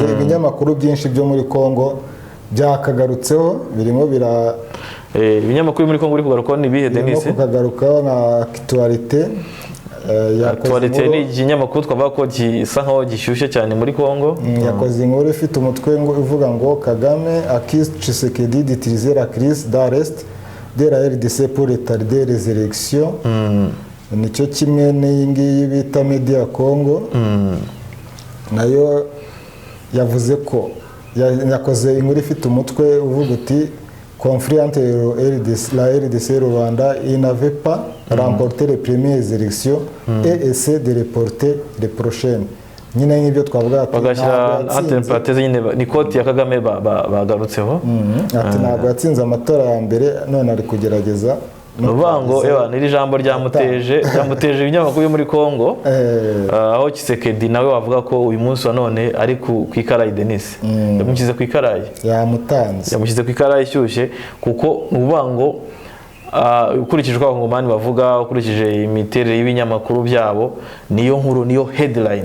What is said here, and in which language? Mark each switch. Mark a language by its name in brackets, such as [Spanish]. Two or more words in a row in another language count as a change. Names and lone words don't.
[Kinyarwanda] Ibinyamakuru byinshi byo muri Kongo byakagarutseho, birimo ibinyamakuru muri Kongo uri kugarukaho ni bihe Denis? Kagarukaho nka Actualité ni ikinyamakuru twavuga ko gisa nkaho gishyushye cyane muri Kongo. Yakoze inkuru ifite umutwe uvuga ngo [French] Kagame accuse Tshisekedi d'utiliser la crise d'arrest de la RDC pour retarder les élections. [Kinyarwanda] Nicyo kimwe n'iyi ngiyi bita Media Congo, nayo yavuze ko yakoze inkuru ifite umutwe uvuga uti [French] conflit entre la RDC et le Rwanda, il n'avait pas remporté les premières élections et essaie de reporter les prochaines. [Kinyarwanda] Nyine nk'ibyo twavuga ati bagashyira parenthèse nyine ni koti ya Kagame bagarutseho ati ntabwo yatsinze amatora ya mbere, none ari kugerageza Rubango. N'iri jambo ryamuteje ibinyamakuru byo muri Kongo, aho Tshisekedi nawe wavuga ko uyu munsi wa none ari ku ikarayi Denis, yamushyize ku ikarayi, yamushyize ku ikarayi ishyushye, kuko Rubango ukurikije uko abangomani bavuga, ukurikije imiterere y'ibinyamakuru byabo, niyo nkuru, niyo headline.